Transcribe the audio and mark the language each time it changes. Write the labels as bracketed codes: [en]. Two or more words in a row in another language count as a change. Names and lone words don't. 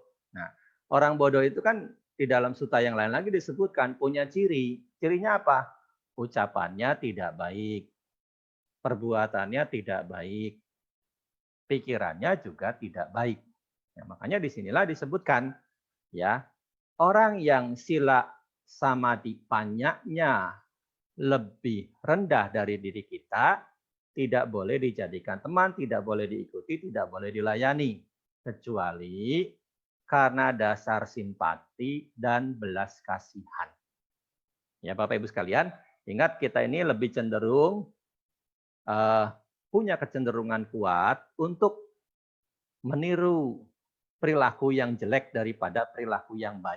[id] Nah, orang bodoh itu kan di dalam suta yang lain lagi disebutkan punya ciri. Cirinya apa? Ucapannya tidak baik. Perbuatannya tidak baik. Pikirannya juga tidak baik. Ya, makanya disinilah disebutkan ya, orang yang sila samadhi panyanya lebih rendah dari diri kita, tidak boleh dijadikan teman, tidak boleh diikuti, tidak boleh dilayani. Kecuali karena dasar simpati dan belas kasihan. Ya Bapak Ibu sekalian, ingat kita ini lebih cenderung punya kecenderungan kuat untuk meniru perilaku yang jelek daripada perilaku yang baik.